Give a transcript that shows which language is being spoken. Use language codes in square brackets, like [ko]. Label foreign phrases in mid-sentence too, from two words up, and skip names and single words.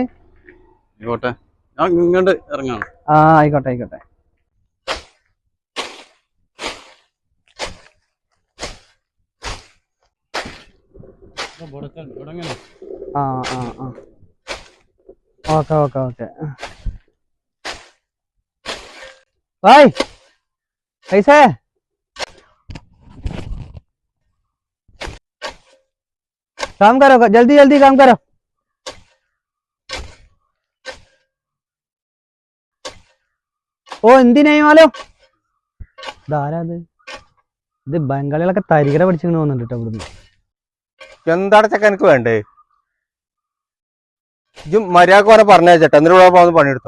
[ml] ആയിക്കോട്ടെ, ഞാൻ ഇങ്ങോട്ട് ഇറങ്ങാണ്. ആയിക്കോട്ടെ ആയിക്കോട്ടെ. [en] okay okay okay. [hi] भाई कैसे है? काम करो, जल्दी जल्दी काम करो. [ml] ഓ എന്തിനായി മാലോ? ഇതാരാത്? ഇത് ബംഗാളികളൊക്കെ തരികര പഠിച്ചിങ്ങനെ വന്നിട്ട് കേട്ടോ ഇവിടുന്ന്. എന്താണ് ചക്ക എനിക്ക് വേണ്ടേ? ഇജും മര്യാദക്ക് ഓനെ പറഞ്ഞ ചേട്ടാ, എന്നിട്ട് പണിയെടുത്തോ.